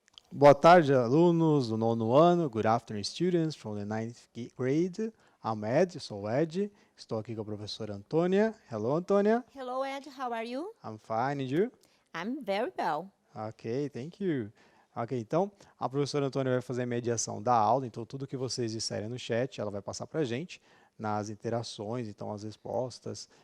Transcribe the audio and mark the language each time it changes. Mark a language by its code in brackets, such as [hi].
[pt] Boa tarde, alunos do nono ano. [en] Good afternoon, students from the ninth grade. I'm Ed, [pt] sou o Ed. Estou aqui com a professora Antônia. [en] Hello, Antônia. Hello, Ed. How are you? I'm fine, and you? I'm very well. Ok, thank you. [pt] Ok, então a professora Antônia vai fazer a mediação da aula, então tudo que vocês disserem no chat, ela vai passar para a gente nas interações, então as respostas.